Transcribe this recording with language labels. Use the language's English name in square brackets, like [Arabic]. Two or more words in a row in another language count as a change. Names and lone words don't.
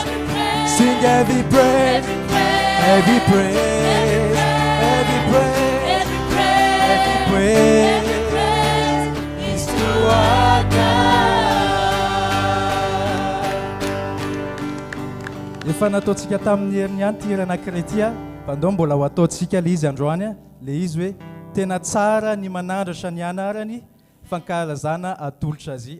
[English] Sing every praise, every praise, every praise, every praise is to our God. [Malagasy] Efa nataontsika tamin'ny herinany ty hira anankiray ty mpandoa mbola ho ataontsika le izy androany le izy hoe tena tsara ny manandrasa ny anarany fankalazana atolotra azy.